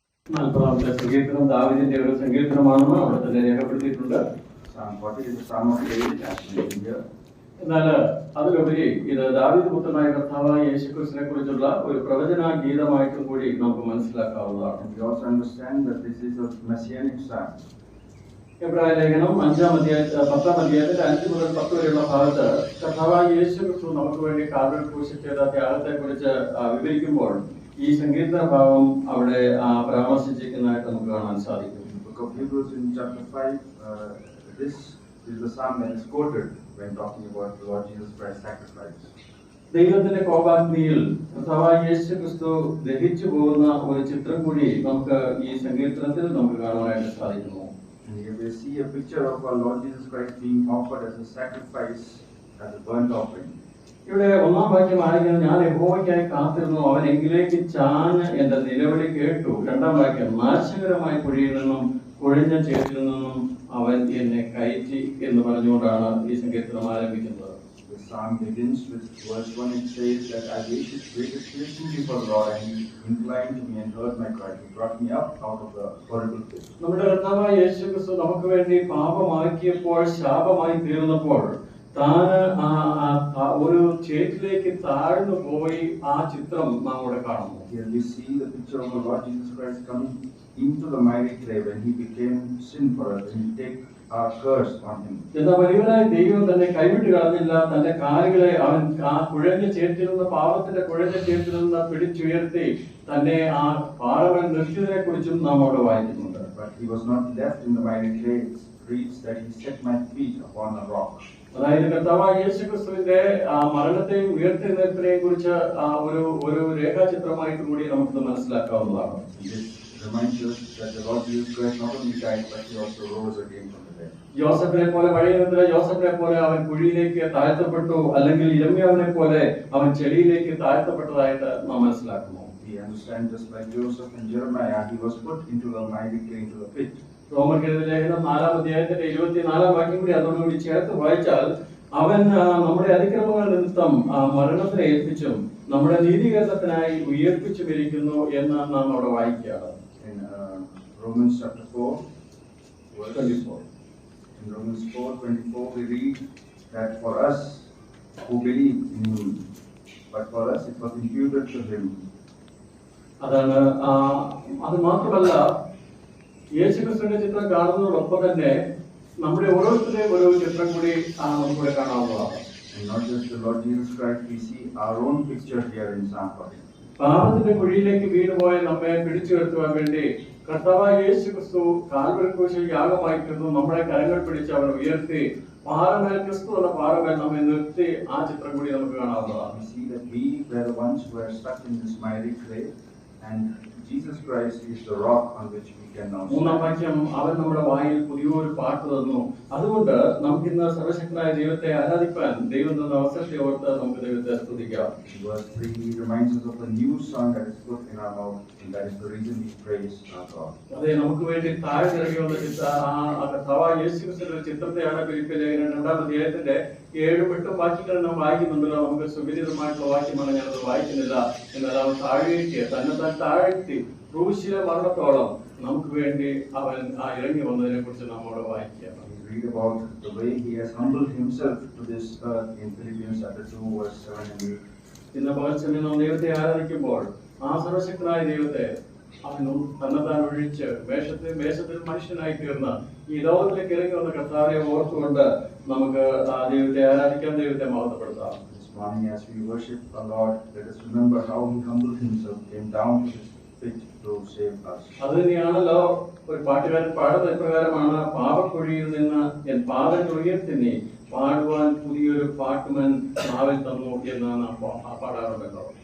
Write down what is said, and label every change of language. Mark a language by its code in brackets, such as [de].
[ml] Malparam, the Sagirtan, David, and the Sagirtan Manama, or the Nehapatitunda, what is the sum of age actually in India? അതുപരി ഇത് ദാവീദ് പുത്രനായ കർത്താവായ യേശുക്രിസ്തുവിനെ കുറിച്ചുള്ള ഒരു പ്രവചന ഗീതമായിട്ടും കൂടി നമുക്ക് മനസ്സിലാക്കാവുന്നതാണ്. [en] We also understand that this is a messianic psalm. [ml] എബ്രായ ലേഖനം 5-ാം അധ്യായത്തിൽ 10-ാം അധ്യായത്തിൽ 5 മുതൽ 10 വരെയുള്ള ഭാഗത്ത് കർത്താവായ യേശുക്രിസ്തു നമുക്ക് വേണ്ടി കാൽവരിയിൽ ക്രൂശിൽ ചെയ്ത ത്യാഗത്തെ കുറിച്ച് വിവരിക്കുമ്പോൾ ഈ സങ്കീർത്തന ഭാവം അവിടെ പരാമർശിച്ചിരിക്കുന്നതായിട്ട് നമുക്ക് കാണാൻ സാധിക്കും. [en] Book of Hebrews in chapter 5, this is the psalm that is quoted when talking about the Lord Jesus Christ's sacrifice. [ml] ദൈവത്തിന്റെ കോപാഗ്നിയിൽ കർത്താവായ യേശുക്രിസ്തു ദഹിച്ചു പോകുന്ന ഒരു ചിത്രം കൂടി നമുക്ക് ഈ സങ്കീർത്തനത്തിൽ നമുക്ക് കാണാനായിട്ട് സാധിക്കുന്നു. [en] And here we see a picture of our Lord Jesus Christ being offered as a sacrifice, as a burnt offering. [ml] ഇവിടെ ഒന്നാം വാക്യം ആയിരിക്കുന്നത് ഞാൻ യഹോവയ്ക്കായി കാത്തിരുന്നു, അവൻ എങ്കിലേക്ക് ചാഞ്ഞ് എന്റെ നിലവിളി കേട്ടു. രണ്ടാം വാക്യം നാശകരമായ കുഴിയിൽ നിന്നും കുഴിഞ്ഞ ചേറ്റിൽ നിന്നും അവൻ എന്നെ കയറ്റി എന്ന് പറഞ്ഞുകൊണ്ടാണ് ഈ സങ്കീർത്തനം ആരംഭിക്കുന്നത്. [en] The psalm begins with verse 1. It says that I waited patiently for the Lord, and He inclined to me and heard my cry. He brought me up out of the horrible pit. [ml] നമ്മുടെ കർത്താവായ യേശു ക്രിസ്തു നമുക്ക് വേണ്ടി പാപമാക്കിയപ്പോൾ, ശാപമായി തീർന്നപ്പോൾ താൻ ഒരു ചേറ്റിലേക്ക് താഴ്ന്നു പോയി ആ ചിത്രം നാം ഇവിടെ കാണുന്നു. [en] Here we see the picture of the Lord Jesus Christ coming into the miry clay when He became sin for us, and He take our curse on Him. [ml] എന്നാൽ വലിയവനായ ദൈവം തന്നെ കൈവിട്ട് കളഞ്ഞില്ല. തന്റെ കാലുകളെ അവൻ കുഴഞ്ഞ ചേറ്റിൽ നിന്ന്, പാപത്തിന്റെ കുഴഞ്ഞ ചേറ്റിൽ നിന്ന് പിടിച്ചുയർത്തി തന്നെ ആ പാറവൻ നിർത്തിയതിനെ കുറിച്ചും നാം അവിടെ വായിക്കുന്നുണ്ട്. [en] But He was not left in the miry clay. It reads that He set my feet upon a rock. [ml] അതായത് കർത്താവായ യേശു ക്രിസ്തുവിന്റെ മരണത്തെയും ഉയർത്തെഴുന്നേൽപ്പിനെയും കുറിച്ച് ഒരു രേഖാചിത്രമായിട്ട് കൂടി നമുക്ക് മനസ്സിലാക്കാവുന്നതാണ്. [en] This reminds us that the Lord Jesus Christ not only died, but He also rose again from the dead. [ml] യോസഫിനെ പോലെ, പഴയ നിയമത്തിലെ യോസഫിനെ പോലെ അവൻ കുഴിയിലേക്ക് താഴ്ത്തപ്പെട്ടു, അല്ലെങ്കിൽ യിരെമ്യാവിനെ പോലെ അവൻ ചെടിയിലേക്ക് താഴ്ത്തപ്പെട്ടതായിട്ട് നാം മനസ്സിലാക്കുന്നു. [en] We understand just like Joseph and Jeremiah, he was put into the miry clay, into the pit. [ml] റോമർക്കെഴുതിയ ലേഖനം 4-ാം അധ്യായത്തിന്റെ 24-ാം വാക്യം കൂടി അതോടുകൂടി ചേർത്ത് വായിച്ചാൽ അവൻ നമ്മുടെ അതിക്രമങ്ങൾ നിമിത്തം മരണത്തിനെ ഏൽപ്പിച്ചും നമ്മുടെ നീതീകരണത്തിനായി ഉയർപ്പിച്ചു വിരിക്കുന്നു എന്ന് നാം അവിടെ വായിക്കുകയാണ്. [en] In Romans chapter 4, verse 24. In Romans 4:24 we read that for us who believe in Him, but for us it was imputed to Him. [ml] അതാണ്. അത് മാത്രമല്ല, യേശുക്രിസ്തുവിന്റെ ചിത്രം കാണുന്നതോടൊപ്പം തന്നെ നമ്മുടെ ഓരോരുത്തരുടെയും ഒരു ചിത്രം കൂടി നമുക്കിവിടെ കാണാവുന്നതാണ്. [en] And not just the Lord Jesus Christ, we see our own picture here in Psalm 40. [ml] പാപത്തിന്റെ കുഴിയിലേക്ക് വീണുപോയ നമ്മെ പിടിച്ചുയർത്തുവാൻ വേണ്ടി കർത്താവായ യേശു ക്രിസ്തു കാൽവരി ക്രൂശിൽ യാഗമായി തീർന്നു. നമ്മളെ കരങ്ങൾ പിടിച്ച് അവൻ ഉയർത്തി പാറമേൽ, ക്രിസ്തു എന്ന പാറമേൽ നമ്മെ നിർത്തി ആ ചിത്രം കൂടി നമുക്ക് കാണാവുന്നതാണ്. [en] We see that we were the ones who were stuck in this miry clay, and Jesus Christ is the rock on which we can now stand. [ml] മൂന്നാം വാക്യം, അവൻ നമ്മുടെ വായിൽ പുതിയൊരു പാട്ട് തന്നു. അതുകൊണ്ട് നമുക്കിന്ന് സർവശക്തനായ ദൈവത്തെ ആരാധിക്കാൻ ദൈവം തന്ന അവസരത്തെ ഓർത്ത് നമുക്ക് ദൈവത്തെ സ്തുതിക്കാം. [en] Verse 3 reminds us of a new song that is put in our mouth, and that is the reason we praise our God. [ml] അതെ, നമുക്ക് വേണ്ടി താഴ്ന്നിറങ്ങി വന്ന കർത്താവായ യേശു ക്രിസ്തുവിന്റെ ചിത്രത്തെയാണ് ഫിലിപ്പിയ ലേഖനം 2-ാം അധ്യായത്തിന്റെ 7-8 വാക്യങ്ങൾ നാം വായിക്കുന്നുണ്ടല്ലോ. നമുക്ക് സുപരിചിതമായിട്ടുള്ള വാക്യമാണ്, ഞാനത് വായിക്കുന്നില്ല. എന്നാൽ അവൻ താഴേക്ക് തന്നെ താഴ്ത്തി ക്രൂശിലെ മരണത്തോളം നമുക്ക് വേണ്ടി അവൻ ഇറങ്ങി വന്നതിനെ കുറിച്ച് നമ്മോട് വായിക്കുകയാണ്. [en] We read about the way He has humbled Himself to this earth in Philippians chapter 2 verse 7 and 8. [ml] ഇന്ന് പകൽസമയം നാം ദൈവത്തെ ആരാധിക്കുമ്പോൾ ആ സർവശക്തനായ ദൈവത്തെ അവൻ തന്നെത്താൻ ഒഴിച്ച് വേഷത്തിൽ മനുഷ്യനായി തീർന്ന ഈ ലോകത്തിലേക്ക് ഇറങ്ങി വന്ന കർത്താവിനെ ഓർത്തുകൊണ്ട് നമുക്ക് ആ ദൈവത്തെ ആരാധിക്കാൻ, ദൈവത്തെ മഹത്വപ്പെടുത്താം. [en] This morning as we worship our Lord, let us remember how He humbled Himself, came down to this pit to save us. [ml] അത് തന്നെയാണല്ലോ ഒരു പാട്ടുകാരൻ പാടുന്ന ഇപ്രകാരമാണ്, പാപക്കുഴിയിൽ നിന്ന് എൻ പാദങ്ങൾ ഉയർത്തി നീ പാടുവാൻ പുതിയൊരു പാട്ടുമൻ നാവിൽ തന്നു എന്നാണ് പാടാറുണ്ടല്ലോ.